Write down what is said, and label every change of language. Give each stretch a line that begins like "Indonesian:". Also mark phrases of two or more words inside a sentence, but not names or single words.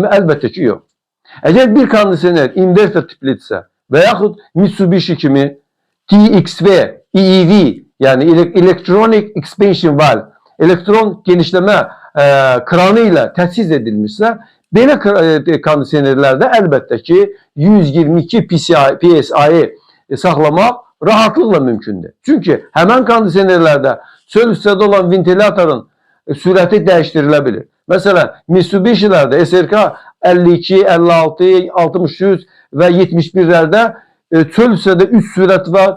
Azerbaijani: Əlbəttə ki, yox. Eğer bir kondisioner inverter tiplidirsə və yaxud Mitsubishi kimi TXV, EEV yani
English: Electronic Expansion Valve,
Azerbaijani: elektron genişleme kranı ile təchiz edilmişsə, belə kondisionerlərdə əlbəttə ki 122 psi'yi saxlamaq rahatlıkla mümkündür. Çünkü hemen kondisionerlerde çöl üstədə olan ventilatorun sürəti dəyişdirilə bilir. Mesela Mitsubishi'lerde SRK 52, 56, 63 ve 71'lerde çöl üstədə 3 sürət var.